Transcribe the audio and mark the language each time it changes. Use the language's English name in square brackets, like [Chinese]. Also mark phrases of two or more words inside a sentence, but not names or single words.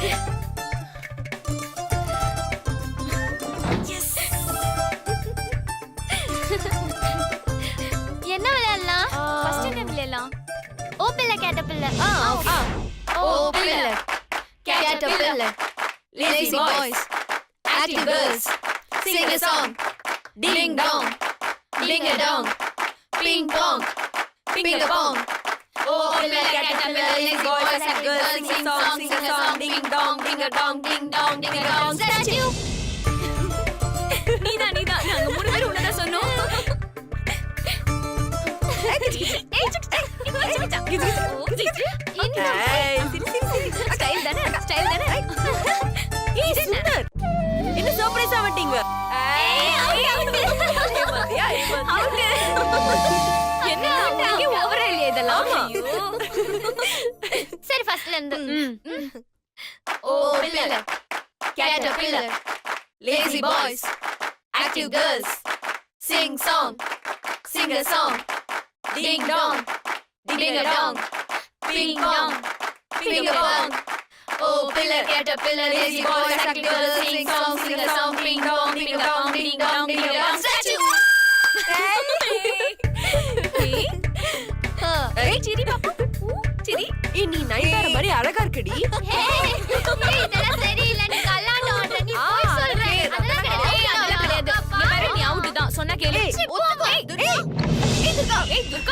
[Tamil] என்ன விளையாடலாம்? ஃபர்ஸ்ட் என்ன விளையாடலாம்? [English] Oppilla caterpillar. Oppilla caterpillar lazy boys active girls sing a song ding dong ding a dong ping pong ping a pong oppilla caterpillar lazy boys active girls sing a song ding dong ding a dong ding dong ding a dong statue. [Tamil] நீதான் நாங்க மூணு பேரும் உன்னதான் சொன்னோம். என்ன சர்ப்ரைஸ் ஆவட்டீங்க? என்ன உனக்கு ஓவரா இல்லையா இதெல்லாம்? சரி ஃபர்ஸ்ட்ல இருந்து. [English] Oppilla caterpillar lazy boys active girls sing a song ding dong ding a dong ping pong ping a pong Oppilla caterpillar lazy boys active girls sing a song ping pong ping a pong ding dong ding a dong statue. [Tamil] சிரி பாப்பா சிரி. நீ நைட்டார மாதிரி அழகா இருக்கடி. இதெல்லாம் சரியில்லை. நீ கல்லாட்டம் ஆடுற. நீ போய் சொல்ற. அதெல்லாம் கிடையாது. நீ அவுட் தான் சொன்னா கேளு. துர்கா